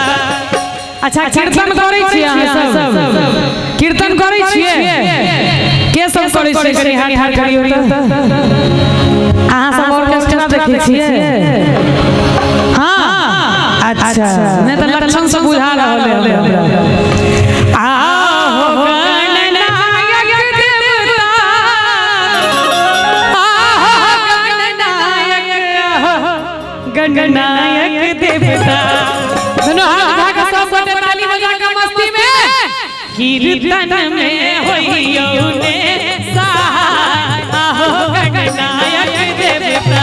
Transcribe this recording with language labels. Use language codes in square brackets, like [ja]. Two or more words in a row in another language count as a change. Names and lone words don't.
[mai] अच्छा, कीर्तन करै छियै अहाँ सब? कीर्तन करै छियै? के सब करै छियै? कनी हाथ हाथ करियौ त। अहाँ सब ऑर्केस्ट्रा देखै छियै? हाँ, अच्छा, नै त लक्षण से बुझा रहल है हमरा। आहो गणनायक देवता, आहो गणनायक गणनायक देवता। सुनो, हाथ उठा के सब गोटे ताली बजा के मस्ती में कीर्तन में होइयो ने सहाय, आहो गणनायक देवता।